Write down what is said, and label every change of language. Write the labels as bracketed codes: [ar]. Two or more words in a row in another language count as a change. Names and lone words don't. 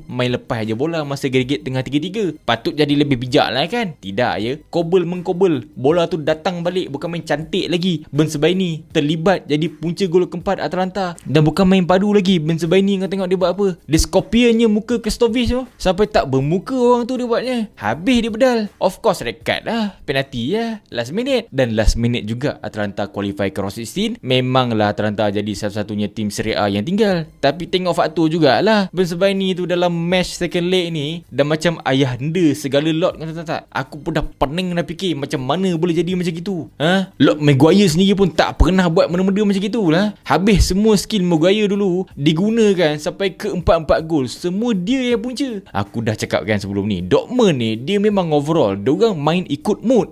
[ms] Main lepas je bola masa aggregate tengah 3-3. Patut jadi lebih bijak lah kan? Tidak ya, Kobel mengkobel, bola tu datang balik, bukan main cantik lagi. Ben Sebaini terlibat jadi punca gol keempat Atalanta. Dan bukan main padu lagi. Ben Sebaini kau tengok dia buat apa? Dia scorpionnya muka Kristovic tu, sampai tak bermuka orang tu dia buatnya. Habis dia bedal. [en] Of course red card [ms] lah, penalti lah, [en] last minute. [ms] Dan [en] last minute [ms] juga Atalanta qualify ke round 16. Memanglah Atalanta jadi satu-satunya tim Serie A yang tinggal. Tapi tengok faktor jugalah, Ben Sebaini tu dalam [en] match second leg [ms] ni dah macam ayahanda segala lot, kata tak? Aku pun dah pening nak fikir macam mana boleh jadi macam gitu. Lot Maguire sendiri pun tak pernah buat benda-benda macam gitulah. Habis semua skill Maguire dulu digunakan sampai ke 4-4 gol, semua dia yang punca. Aku dah cakap kan sebelum ni, Dortmund ni dia memang overall diorang main ikut mood.